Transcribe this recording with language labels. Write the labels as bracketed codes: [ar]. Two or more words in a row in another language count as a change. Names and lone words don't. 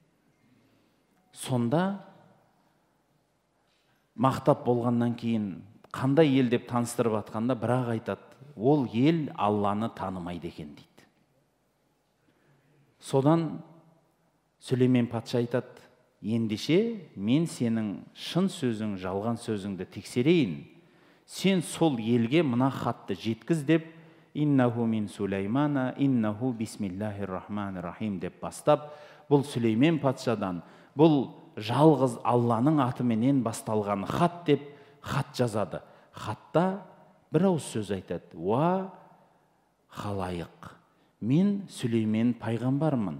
[kk] Сонда мақтап болғаннан кейін қандай ел деп таныстырып атқанда бірақ айтады, ол ел Алланы танымайды екен дейді. Содан Сүлеймен патша айтады, ендеше мен сенің шын сөзің, жалған сөзіңді тексерейін. Сен сол елге мына хатты жеткіз деп, [ar] إنه من سليمان إنه بسم الله الرحمن الرحيم [kk] деп бастап, бұл Сүлеймен патшадан, бұл жалғыз Алланың атыменен басталған хат деп хат жазады. Хатта бір ауыз сөз айтады. Уа халайық, мен Сүлеймен пайғамбармын.